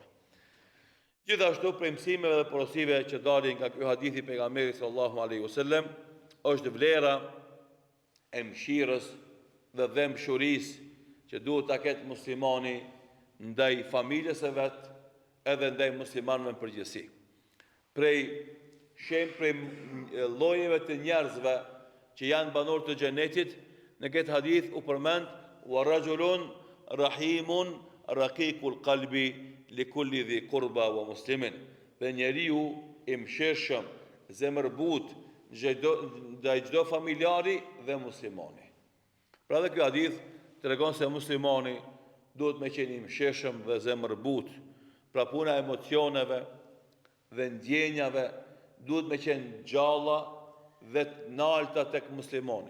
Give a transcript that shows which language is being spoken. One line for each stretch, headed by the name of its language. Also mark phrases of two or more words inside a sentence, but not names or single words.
Albanian: Gjithashtu prej mësimeve dhe porosive që dalin nga ky hadith i pejgamberit
Arabic: صلى الله عليه وسلم
Albanian: është vlera e mëshirës dhe dëmshurisë që duhet ta ketë muslimani ndaj familjes së vet, edhe ndaj muslimanëve në përgjithësi. Prej llojeve të njerëzve që janë banor të xhenetit, në këtë hadith u përmend
Arabic: ورجل رحيم رقيق القلب لكل ذي قربى ومسلم,
Albanian: dhe njeriu i mëshirshëm, zemërbut ndaj çdo familjari dhe muslimani. Pra dhe kjo hadith tregon se muslimani duhet me qenë i mëshirshëm dhe zemërbut. Pra puna e emocioneve dhe ndjenjave duhet me qenë gjalla dhe të nalta tek muslimani.